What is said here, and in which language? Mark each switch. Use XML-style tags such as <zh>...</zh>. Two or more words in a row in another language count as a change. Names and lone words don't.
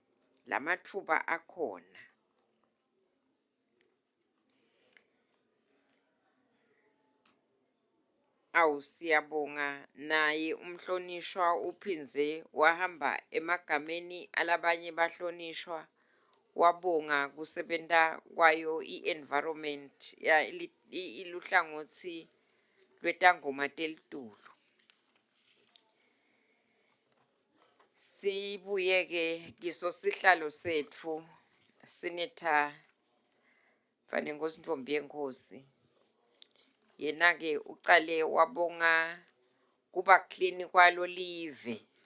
<ss>Lamatfuba akhona. Siyabonga naye umhlonishwa uphinze wahamba emagameni alabanye bahlonishwa wabonga kusebenta kwayo i-environment iluhlangothi lwetangoma telitulu. Sibuye ke kiso sihlalo sethu Senator Mfanenkosi Ntombi yenkosi. Yena ke ucale wabonga kuba clean kwalo live.</ss>